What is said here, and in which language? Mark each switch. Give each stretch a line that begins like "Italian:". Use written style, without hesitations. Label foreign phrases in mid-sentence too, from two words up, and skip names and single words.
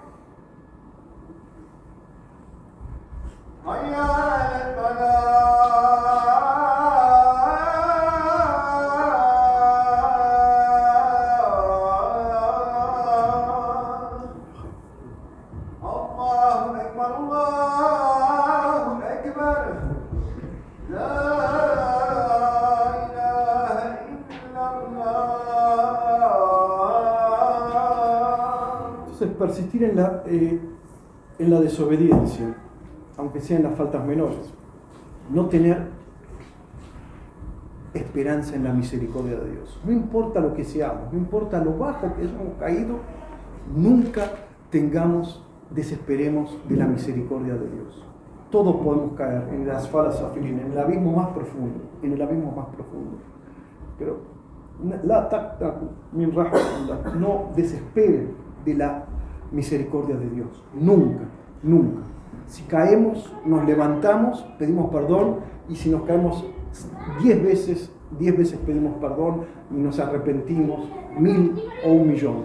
Arabic: حي على الفلاح الله أكبر الله أكبر لا إله إلا الله.
Spanish: Entonces, persistir en la desobediencia, aunque sean las faltas menores, no tener esperanza en la misericordia de Dios. No importa lo que seamos, no importa lo bajo que hayamos caído, nunca desesperemos de la misericordia de Dios. Todos podemos caer en las
Arabic: أسفل سافلين,
Spanish: en el abismo más profundo, Pero
Arabic: لا تقنطوا من رحمة الله,
Spanish: no desesperen de la misericordia de Dios. Nunca. Si caemos, nos levantamos, pedimos perdón, y si nos caemos 10 veces pedimos perdón y nos arrepentimos 1000 o 1.000.000.